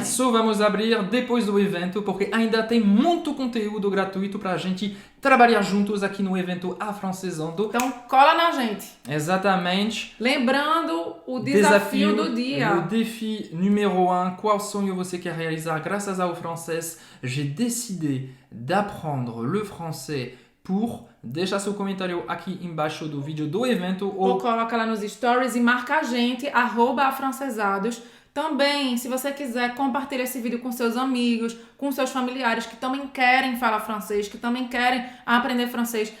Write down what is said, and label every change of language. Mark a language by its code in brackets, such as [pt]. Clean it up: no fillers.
[pt] Mas só vamos abrir depois do evento, porque ainda tem muito conteúdo gratuito para a gente trabalhar juntos aqui no evento Afrancesando. Então cola na gente. Exatamente. Lembrando o desafio do dia. O défi numéro 1, qual sonho você quer realizar graças ao francês? [fr] J'ai décidé d'apprendre le français pour... [pt] Deixa seu comentário aqui embaixo do vídeo do evento. Ou coloca lá nos stories e marca a gente, @afrancesados. Também, se você quiser, compartilha esse vídeo com seus amigos, com seus familiares que também querem falar francês, que também querem aprender francês.